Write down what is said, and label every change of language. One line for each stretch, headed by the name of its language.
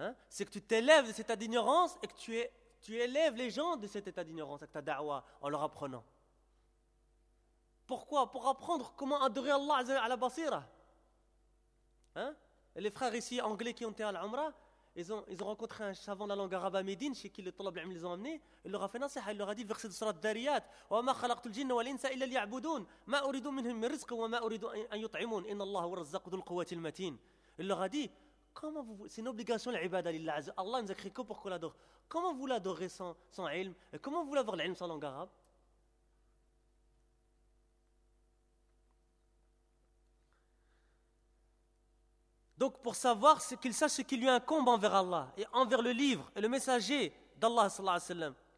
French: C'est que tu t'élèves de cet état d'ignorance et que tu élèves les gens de cet état d'ignorance avec ta da'wa en leur apprenant. Pourquoi ? Pour apprendre comment adorer Allah à la basira. Les frères ici anglais qui ont été à l'Umra, ils ont rencontré un savant de la langue arabe à Médine chez qui les talab al-ilm les ont amenés. Il leur a fait nasiha, il leur a dit verset de surat Dariyat
Arabic: « وَمَا خَلَقْتُ الْجِنَّ وَالْإِنْسَ إِلَّا لِيَعْبُدُونَ مَا أُرِدُوا مِنْهُمْ مِنْ رِزْقٍ وَمَا أُرِدُوا أَنْ يُطْعِمُونَ إِنَّ اللَّهَ هُوَ الرَّزَّاقُ ذُو الْقُوَّةِ الْمَتِينَ.
French: Il leur a dit comment vous, c'est une obligation l'ibada lillah azza. Allah nous a créé que pour qu'on l'adore. Comment vous l'adorez sans ilm? Et comment vous l'avez l'ilm sans langue arabe? Donc pour savoir qu'il sache ce qui lui incombe envers Allah et envers le livre et le messager d'Allah sallallahu alayhi wa sallam.